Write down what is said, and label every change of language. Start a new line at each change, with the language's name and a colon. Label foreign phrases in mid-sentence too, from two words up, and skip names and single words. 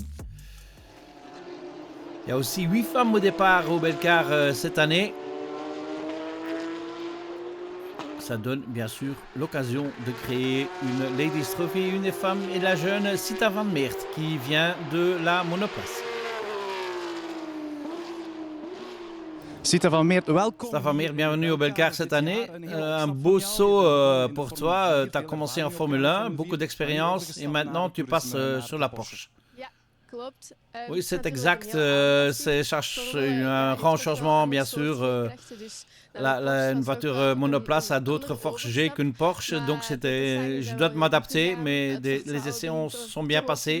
French: Il y a aussi 8 femmes au départ au Belcar cette année. Ça donne bien sûr l'occasion de créer une Ladies Trophy, une femme et la jeune Sita van Meert qui vient de la monoplace.
Dutch: Sita van Meert, welkom.
French: Sita van Meert, bienvenue au Belcar cette année. Un beau saut pour toi. Tu as commencé en Formule 1, beaucoup d'expérience et maintenant tu passes sur la Porsche. Oui, c'est exact. C'est un grand changement, bien sûr. Une voiture monoplace a d'autres forces G qu'une Porsche, donc je dois m'adapter, mais les essais sont bien passés.